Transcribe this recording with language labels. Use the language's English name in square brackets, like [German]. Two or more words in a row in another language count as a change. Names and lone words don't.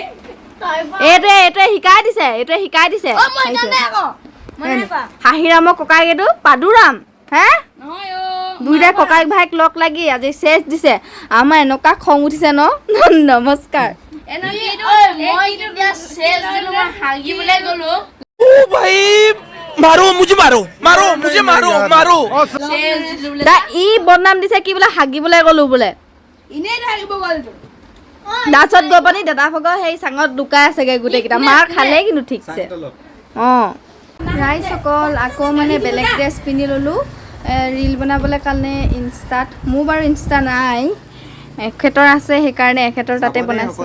[Assamese] এইটোৱে শিকাই দিছে হাঁহিৰামৰ ককাইক এইটো পাদুৰাম হে নহয় দুইটা ককাইক ভাইক লগ লাগি আজি চেচ দিছে আমাৰ এনেকুৱা খং উঠিছে ন নমস্কাৰ হাগিবলৈ গ'লো [Hindi] मारो मुझे मारो मारो मुझे मारो मारो [Assamese] ই বদনাম দিছে কি বোলে হাগিবলৈ গ'লো বোলে এনেই থাকিব গ'লতো তাৰপিছত গৈ পানি দাদা ভগৰ সেই চাঙত লুকাই আছেগে গোটেইকেইটা মাৰ খালে কিন্তু ঠিকছে অঁ ৰাইজসকল আকৌ মানে বেলেগ ড্ৰেছ পিন্ধি ল'লোঁ ৰীল বনাবলৈ কাৰণে ইনষ্টাত মোৰ বাৰু ইনষ্টা নাই এখেতৰ আছে সেইকাৰণে এখেতৰ তাতে বনাইছোঁ